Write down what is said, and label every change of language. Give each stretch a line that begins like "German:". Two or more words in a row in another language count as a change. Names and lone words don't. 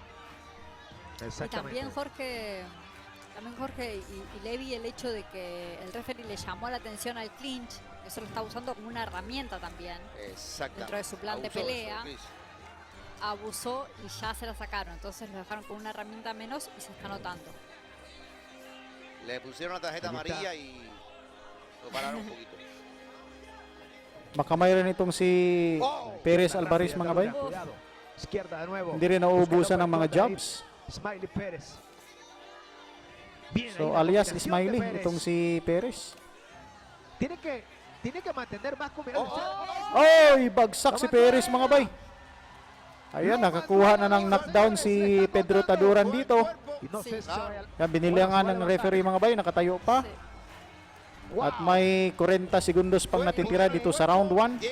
Spanish: Y también Jorge y Levi, el hecho de que el referee le llamó la atención al clinch, eso lo está usando como una herramienta también dentro de su plan de pelea. Abusó y ya se la sacaron, entonces lo dejaron con una herramienta menos y se está notando. Le pusieron la tarjeta amarilla y lo pararon un poquito.
Filipino: Baka mayroon itong si Perez Alvarez mga bay.
Spanish: Izquierda de nuevo.
Filipino: Hindi rin nauubusan ng mga jobs. Smiley Pérez. So alias Smiley itong si Perez.
Spanish: Tiene que mantener más combinaciones.
Filipino: Oy, bagsak si Perez mga bay. Ayan, nakakuha na ng knockdown si Pedro Taduran dito. Yan, binili nga ng referee mga bay, nakatayo pa. At may 40 segundos pang natitira dito sa round 1.